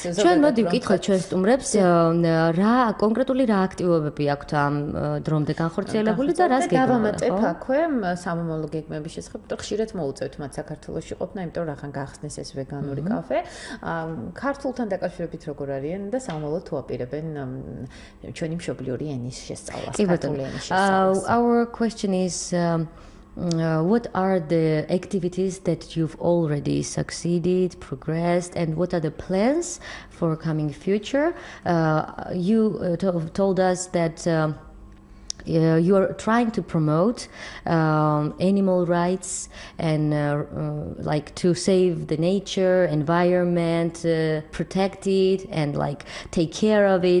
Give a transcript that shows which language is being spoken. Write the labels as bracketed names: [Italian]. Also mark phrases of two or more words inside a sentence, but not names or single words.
[Georgian] ჩვენ მოდი ვკითხოთ ჩვენ სტუმრებს, რა კონკრეტული რა აქტივობები აქვთ ამ დრომდე განხორციელებული და რას გეგმავთ? დავამატებ აქვე სამომავლო გეგმების შესახებ, და ხშირად მოუწევთ მათ საქართველოში ყოფნა, იმიტომ რომ რახან გახსნის ეს ვეგანური კაფე. ქართულთან დაკავშირებით როგორ არიან და სამომავლოდ თუ აპირებენ ჩვენი მშობლიური ენის შესწავლას, ქართული ენის შესწავლას. [English] Our question is what are the activities that you've already succeeded, progressed, and what are the plans for coming future? You told us that you are trying to promote animal rights and like to save the nature, environment, protect it, and like take care of it.